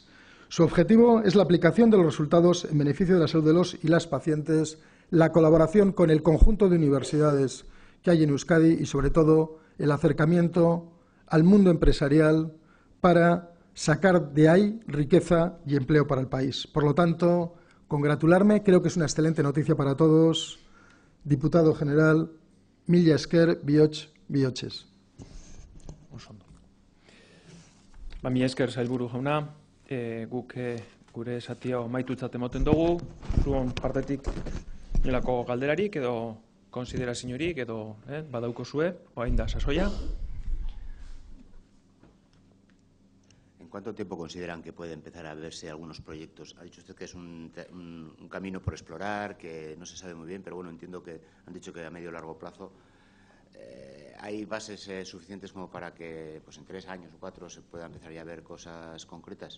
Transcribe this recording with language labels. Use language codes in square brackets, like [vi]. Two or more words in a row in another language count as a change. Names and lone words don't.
[es] Su objetivo es la aplicación de los resultados en beneficio de la salud de los y las pacientes, la colaboración con el conjunto de universidades que hay en Euskadi y, sobre todo, el acercamiento al mundo empresarial para sacar de ahí riqueza y empleo para el país. Por lo tanto, congratularme, creo que es una excelente noticia para todos. Diputado General, [eu] mila esker, bihotz, bihotxez. Mila esker, sailburu jauna, guk gure esatia amaitutzat emoten dugu, zuon partetik nolako galderarik edo konsideraziorik edo badaukozue, orain da sasoia. [es] ¿En cuánto tiempo consideran que puede empezar a verse algunos proyectos? Ha dicho usted que es un camino por explorar, que no se sabe muy bien, pero bueno, entiendo que han dicho que a medio o largo plazo hay bases suficientes como para que pues en 3 años o 4 se pueda empezar ya a ver cosas concretas.